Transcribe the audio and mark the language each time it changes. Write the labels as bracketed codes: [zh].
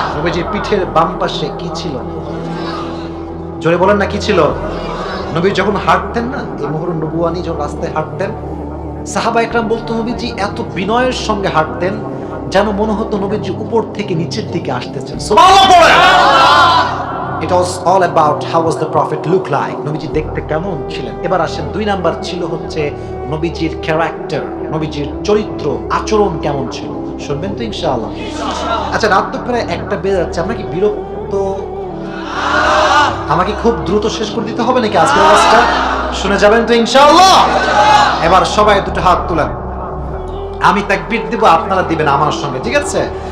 [bn] নবীজির পিঠের বাম পাশে কি ছিল? জোরে বলেন না কি ছিল? নবী যখন হাঁটতেন না, এই মুহূর্তে নবুয়ানি যখন রাস্তায় হাঁটতেন, সাহাবা একরাম বলতো নবীজি এত বিনয়ের সঙ্গে হাঁটতেন যেন মনে হতো নবীজি উপর থেকে নিচের দিকে আসতেছেন। সুবহানাল্লাহ বলেন। [en] It was all about how was the prophet look like, [bn] নবীজি দেখতে কেমন ছিলেন। এবার আসেন, 2 নাম্বার ছিল হচ্ছে নবীজির ক্যারেক্টার, নবীজির চরিত্র আচরণ কেমন ছিল। শুনবেন তো ইনশাআল্লাহ? আচ্ছা, রাত তো প্রায় 1টা বেজে যাচ্ছে, আমরা কি বিরক্ত? আমাকে খুব দ্রুত শেষ করে দিতে হবে নাকি আজকের আওয়াজটা? শুনে যাবেন তো ইনশাআল্লাহ? এবার সবাই দুটো হাত তুলেন, আমি তাকবীর দিব, আপনারা দিবেন আমার সঙ্গে, ঠিক আছে?